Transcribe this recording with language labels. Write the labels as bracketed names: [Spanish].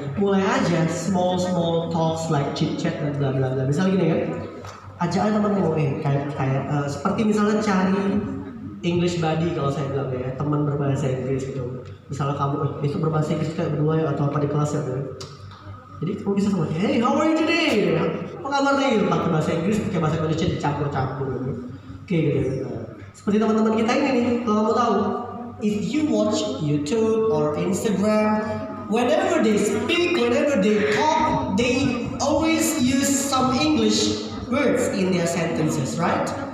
[Indonesian] Mulai aja [English] small talks like chit chat [Indonesian] dan bla bla bla. Misalnya gini kan, ajak aja temen kayak seperti misalnya cari English buddy kalau saya bilang ya, teman berbahasa Inggris gitu. Misalnya kamu besok berbahasa Inggris kayak berdua ya atau apa di kelas ya gitu. Jadi kamu bisa sama, [English] hey how are you today? [Indonesian] Apa kabar nih? Pakai bahasa Inggris, pakai bahasa Indonesia dicampur-campur gitu. Oke gitu. Seperti teman-teman kita ini nih, kalau kamu tahu, [English] if you watch YouTube or Instagram, whenever they speak, whenever they talk, they always use some English words in their sentences, right?